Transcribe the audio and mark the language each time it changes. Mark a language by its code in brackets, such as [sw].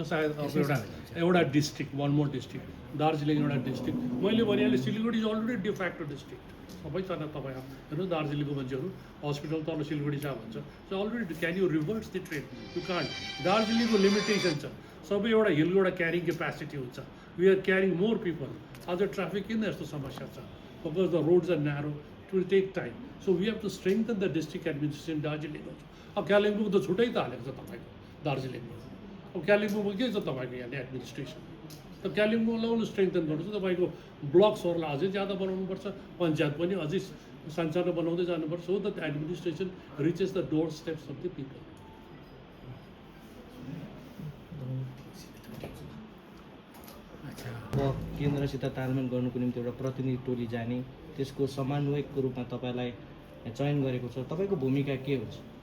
[ne] सायद अब एउटा district, one more district, Darjeeling एउटा डिस्ट्रिक्ट। मैले भनिहालेँ [en] Siliguri is already de facto district. [ne] सबैजना तपाईँ हेर्नु दार्जिलिङको मान्छेहरू हस्पिटल तल सिलगढी छ भन्छ। [en] So already can you reverse the trade? You can't. [ne] दार्जिलिङको लिमिटेसन छ। सबै एउटा हिलको एउटा क्यारिङ क्यापेसिटी हुन्छ। [en] We are carrying more people. [ne] आज ट्राफिक किन यस्तो समस्या छ? [en] Because the roads are narrow, it will take time. So we have to strengthen the district administration Darjeeling. [ne] अब कालिम्पोङ त छुट्टै त हालेको छ तपाईँको दार्जिलिङमा। अब कालिम्पोङमा के छ तपाईँको यहाँले एडमिनिस्ट्रेसन? त कालिम्पोङलाई पनि स्ट्रेङ्थन गर्नु छ। तपाईँको ब्लक्सहरूलाई अझै ज्यादा बनाउनुपर्छ। पञ्चायत पनि अझै सानो बनाउँदै जानुपर्छ। [en] So that administration reaches the door steps of the people. [ne] अब केन्द्रसित तालमेल गर्नुको निम्ति एउटा प्रतिनिधि टोली जाने, त्यसको समन्वयकको रूपमा तपाईँलाई चयन गरेको छ। तपाईँको भूमिका के हुन्छ?